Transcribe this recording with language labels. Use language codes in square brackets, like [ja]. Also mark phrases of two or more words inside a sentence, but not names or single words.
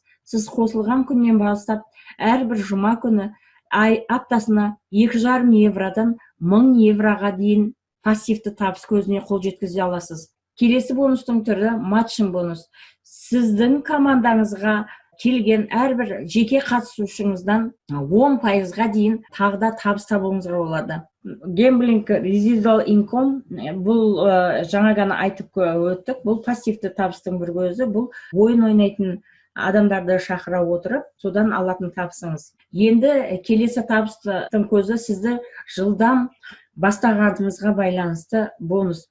[kk] Сіз қосылған күннен бастап әрбір жұма күні аптасына 2,5 евродан 1000 евроға дейін пассивті табыс көзіне қол жеткізе аласыз. Келесі бонустың түрі матчин бонус. Сіздің командаңызға келген әрбір жеке қатысушыңыздан 10%-ға дейін тағда табыс табуыңызға болады. [en] Gambling residual income, [kk] бұл жаңа ғана айтып өттік, бұл пассивті табыстың бір көзі, бұл ойын ойнайтын адамдарды шақыра отырып, содан алатын табысыңыз. Енді келесі табыстың көзі сізді жылдам бастағаныңызға байланысты бонус.